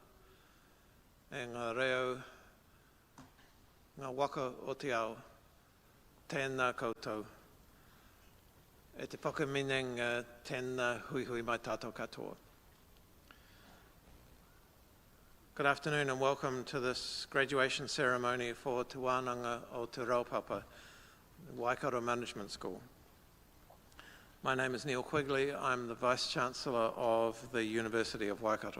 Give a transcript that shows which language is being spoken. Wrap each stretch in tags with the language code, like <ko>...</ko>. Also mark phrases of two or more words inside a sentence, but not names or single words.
<mi>e ngā reo, ngā waka o te ao, tēnā koutou, e te whakaminenga tēnā hui hui mai tātou katoa.</mi> <en>Good afternoon and welcome to this graduation ceremony for Te Wānanga o Te Raupapa, Waikato Management School. My name is Neil Quigley. I'm the Vice-Chancellor of the University of Waikato.</en>